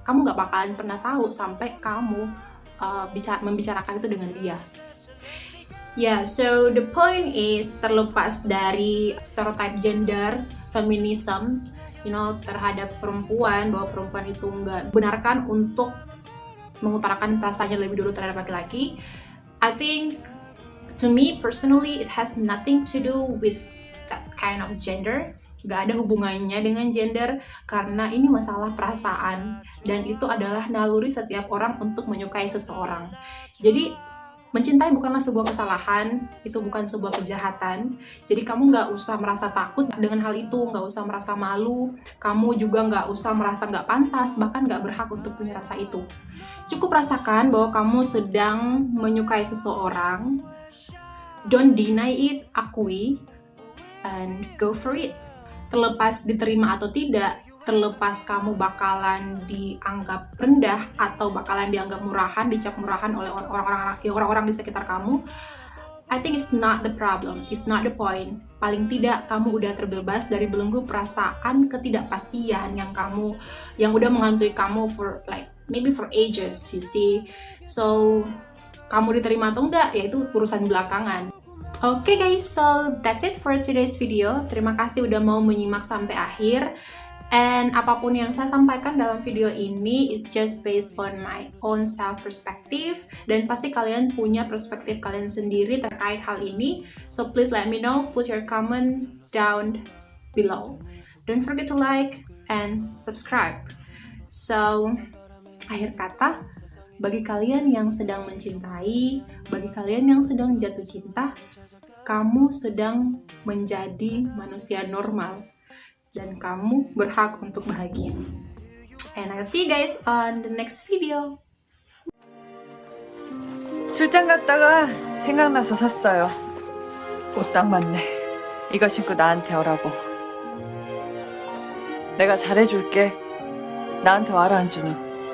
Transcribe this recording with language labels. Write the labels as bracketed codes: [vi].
[id] Kamu gak bakalan pernah tahu sampai kamu membicarakan itu dengan dia. [en] So the point is, [id] terlepas dari stereotype gender, feminism, terhadap perempuan, bahwa perempuan itu nggak benarkan untuk mengutarakan perasaannya lebih dulu terhadap laki-laki. [en] I think, to me personally, it has nothing to do with that kind of gender. [id] Gak ada hubungannya dengan gender, karena ini masalah perasaan, dan itu adalah naluri setiap orang untuk menyukai seseorang. Jadi, mencintai bukanlah sebuah kesalahan, itu bukan sebuah kejahatan. Jadi kamu nggak usah merasa takut dengan hal itu, nggak usah merasa malu, kamu juga nggak usah merasa nggak pantas, bahkan nggak berhak untuk punya rasa itu. Cukup rasakan bahwa kamu sedang menyukai seseorang, [en] don't deny it, [id] akui, [en] and go for it. [id] Terlepas diterima atau tidak, terlepas kamu bakalan dianggap rendah atau bakalan dianggap murahan, dicap murahan oleh orang-orang di sekitar kamu, [en] I think it's not the problem, it's not the point. [id] Paling tidak kamu udah terbebas dari belenggu perasaan ketidakpastian yang udah menghantui kamu [en] for maybe for ages, you see. [id] So kamu diterima atau enggak, ya itu urusan belakangan. [en] Oke guys, so that's it for today's video. [id] Terima kasih udah mau menyimak sampai akhir. And apapun yang saya sampaikan dalam video ini [en] is just based on my own self perspective, [id] dan pasti kalian punya perspektif kalian sendiri terkait hal ini. [en] So please let me know, put your comment down below. Don't forget to like and subscribe. [id] So, akhir kata, bagi kalian yang sedang mencintai, bagi kalian yang sedang jatuh cinta, kamu sedang menjadi manusia normal. Dan kamu berhak untuk bahagia. [en] And I'll see you guys on the next video. [ko] 출장 갔다가 생각나서 샀어요. 옷 딱 맞네. 이거 신고 나한테 오라고. 내가 잘해줄게. 나한테 와라, 한준우.